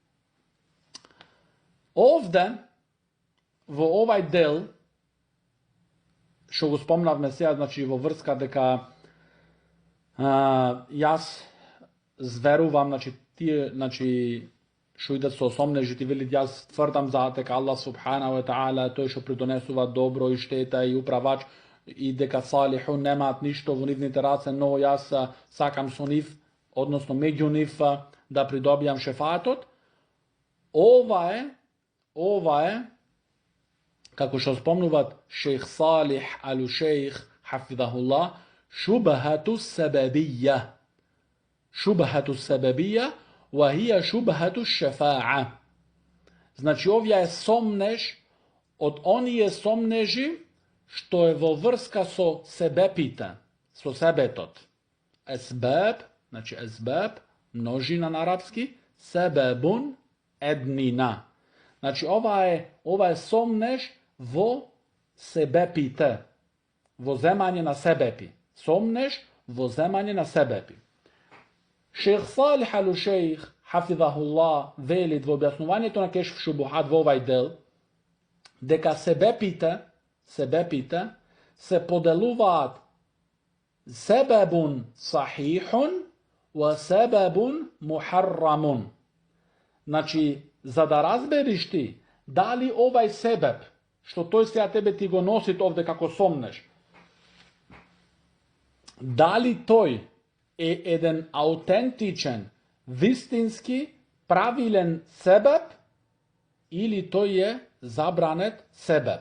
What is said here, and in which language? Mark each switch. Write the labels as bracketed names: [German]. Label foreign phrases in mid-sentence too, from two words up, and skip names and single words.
[Macedonian] Овде во овај дел што го спомнавме сега, значи во врска дека јас зверувам, значи тие, значи што идат со осомнежите, велит јас тврдам за дека [Arabic] الله سبحانه وتعالى [Macedonian] тој што придонесува добро и штета и управач и дека салихун немаат ништо во нивните раце, но јас сакам со нив, односно меѓу нив да придобијам шефаатот. Ова е како што спомнуваат шејх Салих алу шејх хафизахуллах, [Arabic] شبهة سببية وهي شبهة شفاعة. [Macedonian] Значи овие е сомнеж од оние сомнежи што е во врска со себепите, со себетот. Есбеб, значи есбеб, множина на арапски, себебун, еднина. Значи ова е сомнеж во себепите, во земање на себепи. Сомнеж во земање на себепи. Шејх Салих алу шејх хафизахуллах велит во објаснувањето на Кешф шубухат во овај дел дека себепите се поделуваат [Arabic] سبب صحيح وسبب محرم. [Macedonian] Значи, за да разбериш ти дали овај себеб, што тој сега тебе ти го носи овде како сомнеш, дали тој е еден аутентичен, вистински, правилен себеб или тој е забранет себеб.